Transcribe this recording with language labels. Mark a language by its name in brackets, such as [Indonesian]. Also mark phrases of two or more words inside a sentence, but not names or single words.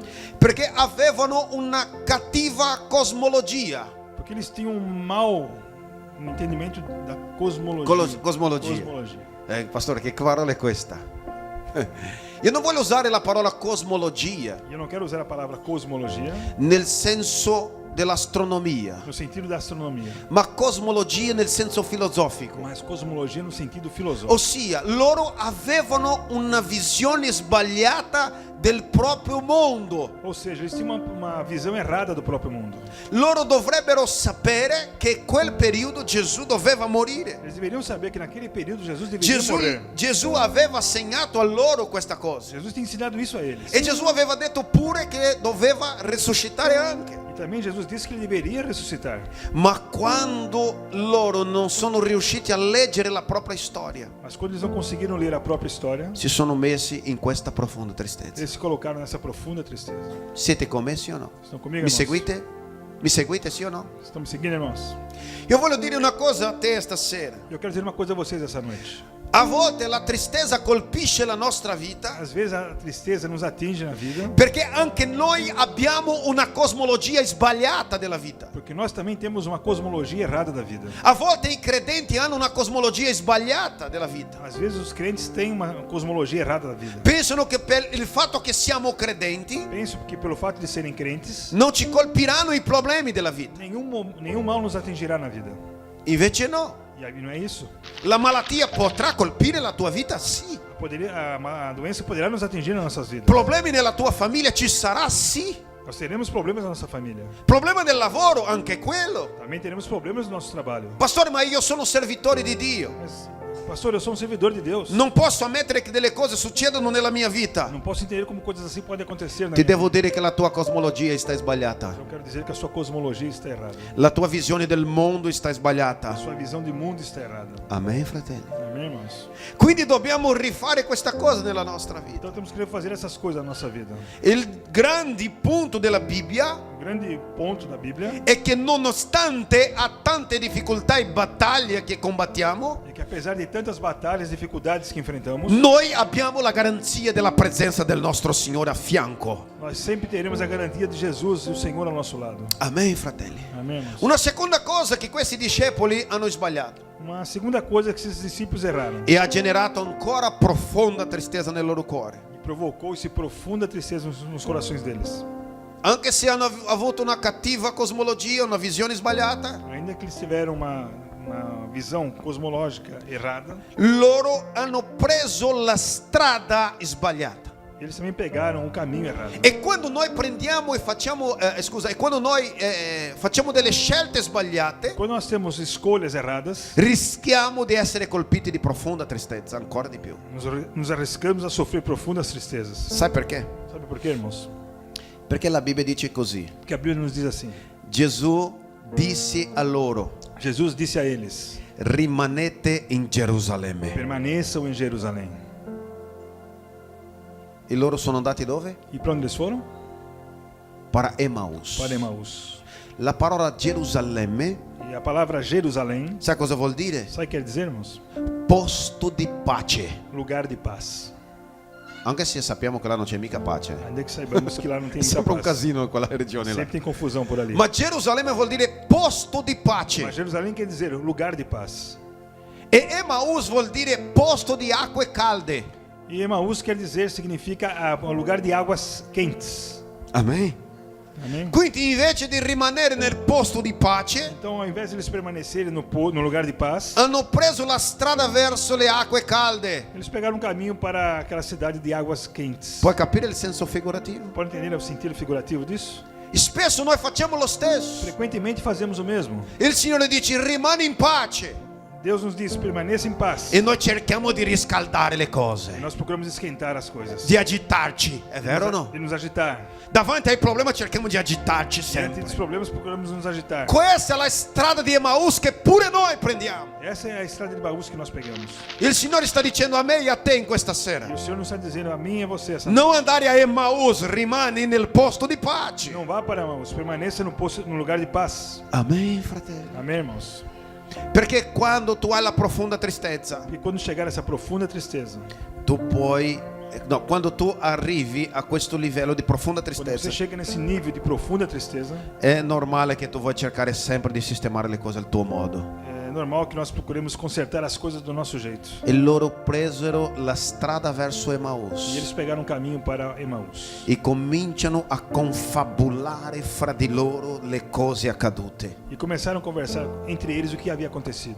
[Italian] perché avevano una cattiva cosmologia. [Portuguese] porque eles tinham um mau entendimento da cosmologia. Cosmologia. [Italian] Pastore, che parola è questa? Io non voglio usare la parola cosmologia [Portuguese] E eu não quero usar a palavra cosmologia [Italian] nel senso dell'astronomia, [Portuguese] no sentido da astronomia, [Italian] ma cosmologia nel senso filosofico. [Portuguese] mas cosmologia no sentido filosófico. [Italian] Ossia, loro avevano una visione sbagliata del proprio mondo. [Portuguese] Ou seja, eles tinham uma visão errada do próprio mundo. [Italian] Loro dovrebbero sapere che quel periodo Gesù doveva morire. [Portuguese] Eles deveriam saber que naquele período Jesus deveria morrer. [Italian] Gesù aveva segnato a loro questa cosa. [Portuguese] Jesus tinha ensinado isso a eles. [Italian] E Gesù aveva detto pure che doveva risuscitare anche. [Portuguese] E também Jesus disse que ele deveria ressuscitar. [Italian] Ma quando loro non sono riusciti a leggere la propria storia, [Portuguese] Mas quando eles não conseguiram ler a própria história, [Italian] si sono messi in questa profonda tristezza. [Portuguese] eles se colocaram nessa profunda tristeza. [Italian] Siete con me, sì o no? [Portuguese] Estão comigo, [Italian] Mi [Portuguese] irmãos? [Italian] seguite? Mi seguite, sì o no? [Portuguese] Estão me seguindo, irmãos? [Italian] Io voglio dire una cosa a te stasera. [Portuguese] Eu quero dizer uma coisa a vocês essa noite. [Italian] A volte la tristezza colpisce la nostra vita [Portuguese] Às vezes a tristeza nos atinge na vida, [Italian] perché anche noi abbiamo una cosmologia sbagliata della vita. [Portuguese] porque nós também temos uma cosmologia errada da vida. [Italian] A volte i credenti hanno una cosmologia sbagliata della vita. [Portuguese] Às vezes os crentes têm uma cosmologia errada da vida. [Italian] Pensano che per il fatto che siamo credenti [Portuguese] Penso que pelo fato de serem crentes, [Italian] non ci colpiranno i problemi della vita. [Portuguese] nenhum mal nos atingirá na vida. [Italian] Invece no. [Portuguese] E aí não é isso. [Italian] La malattia potrà colpire la tua vita? Sì. [Portuguese] A doença poderá nos atingir nas nossas vidas. [Italian] Problemi nella tua famiglia ci sarà? Sì. [Portuguese] Nós teremos problemas na nossa família. [Italian] Problema del lavoro? Anche quello. [Portuguese] Também teremos problemas no nosso trabalho. [Italian] Pastore, ma io sono servitore di Dio. [Portuguese] Mas, pastor, eu sou um servidor de Deus. [Italian] Non posso ammettere che delle cose succedono nella mia vita. [Portuguese] Não posso entender como coisas assim podem acontecer na [Italian] Ti [Portuguese] minha [Italian] devo [Portuguese] vida. [Italian] dire che la tua cosmologia sta sbagliata. [Portuguese] Eu quero dizer que a sua cosmologia está errada. [Italian] La tua visione del mondo sta [Portuguese] A [Italian] sbagliata. [Portuguese] sua visão de mundo está errada. [Italian] Amen, fratelli. [Portuguese] Amém, irmãos? [Italian] Quindi dobbiamo rifare questa cosa nella nostra vita. [Portuguese] Então temos que fazer essas coisas na nossa vida. [Italian] Il grande punto della Bibbia [Portuguese] O grande ponto da Bíblia [Italian] è che nonostante a tante difficoltà e battaglie che combattiamo, [Portuguese] é que apesar de tantas batalhas e dificuldades que enfrentamos, [Italian] noi abbiamo la garanzia della presenza del nostro Signore a fianco. [Portuguese] nós sempre teremos a garantia de Jesus e o Senhor ao nosso lado. [Italian] Amen, fratelli. [Portuguese] Amém, irmãos? [Italian] Una seconda cosa che questi discepoli hanno sbagliato [Portuguese] Uma segunda coisa que esses discípulos erraram [Italian] e ha generato ancora profonda tristezza nel loro cuore. [Portuguese] e provocou esse profunda tristeza nos corações deles. [Italian] Anche se hanno avuto una cattiva cosmologia, una visione sbagliata, [Portuguese] Ainda que eles tiveram uma visão cosmológica errada, [Italian] loro hanno preso la strada sbagliata. [Portuguese] eles também pegaram o caminho errado. [Italian] E quando noi prendiamo e facciamo, e quando noi facciamo delle scelte sbagliate, [Portuguese] Quando nós temos escolhas erradas, [Italian] rischiamo di essere colpiti di profonda tristezza, ancora di più. [Portuguese] nos arriscamos a sofrer profundas tristezas. [Italian] Sai perché? [Portuguese] Sabe por quê, irmãos? [Italian] Perché la Bibbia dice così. [Portuguese] Porque a Bíblia nos diz assim: [Italian] Gesù disse a loro: [Portuguese] Jesus disse a eles: [Italian] rimanete in Gerusalemme. [Portuguese] permaneçam em Jerusalém. [Italian] E loro sono andati dove? [Portuguese] E para onde eles foram? Para Emmaus. Para Emaús. [Italian] La parola Gerusalemme, [Portuguese] E a palavra Jerusalém, [Italian] sai cosa vuol dire? [Portuguese] sabe o que quer dizer, irmãos? [Italian] Posto di pace. [Portuguese] Lugar de paz. [Italian] Anche se sappiamo che là non c'è mica pace. [Portuguese] Ainda que saibamos que lá não tem [Italian] È [Portuguese] muita [Italian] sempre un [Portuguese] paz. [Italian] casino in quella regione là. [Portuguese] Sempre tem confusão por ali. [Italian] Ma Gerusalemme vuol dire posto di pace. [Portuguese] Mas Jerusalém quer dizer lugar de paz. [Italian] E Emmaus vuol dire posto di acque calde. [Portuguese] E Emaús quer dizer, significa lugar de águas quentes. [Italian] Amen. [Portuguese] Amém? [Italian] Quindi invece di rimanere nel posto di pace, [Portuguese] Então, ao invés de eles permanecerem no lugar de paz, [Italian] hanno preso la strada verso le acque calde. [Portuguese] eles pegaram um caminho para aquela cidade de águas quentes. [Italian] Puoi capire il senso figurativo? [Portuguese] Pode entender o sentido figurativo disso? [Italian] Spesso noi facciamo lo stesso. [Portuguese] Frequentemente fazemos o mesmo. [Italian] Il Signore dice rimani in pace [Portuguese] Deus nos diz, permaneça em paz. [Italian] e noi cerchiamo di riscaldare le [Portuguese] E [Italian] cose, [Portuguese] nós procuramos esquentar as coisas. [Italian] di agitarci, è vero o no? [Portuguese] De nos agitar. [Italian] Davanti ai problemi cerchiamo di agitarci [Portuguese] Diante [Italian] sempre. [Portuguese] dos problemas, procuramos nos agitar. [Italian] Questa è la strada di Emmaus che pure noi prendiamo. [Portuguese] Essa é a estrada de Baús que nós pegamos. [Italian] Il Signore sta dicendo a me e a te in questa [Portuguese] E [Italian] sera: [Portuguese] o Senhor nos está dizendo a mim e a você essa [Italian] non andare a Emmaus, rimani nel posto di pace. [Portuguese] Não vá para Emaús, permaneça no lugar de paz. [Italian] Amen, fratello. [Portuguese] Amém, irmãos? [Italian] Perché quando tu hai la profonda tristezza, [Portuguese] Porque quando chegar essa profunda tristeza, [Italian] tu puoi, no, quando tu arrivi a questo livello di profonda [Portuguese] quando [Italian] tristezza, [Portuguese] você chega nesse nível de profunda tristeza, [Italian] è normale che tu vuoi cercare sempre di sistemare le cose al tuo modo. [Portuguese] é normal que nós procuremos consertar as coisas do nosso jeito. [Italian] E loro presero la strada verso [Portuguese] E Emaús eles pegaram um caminho para Emaús. [Italian] e cominciano a confabulare fra di loro le cose accadute. E começaram a conversar entre eles o que havia acontecido.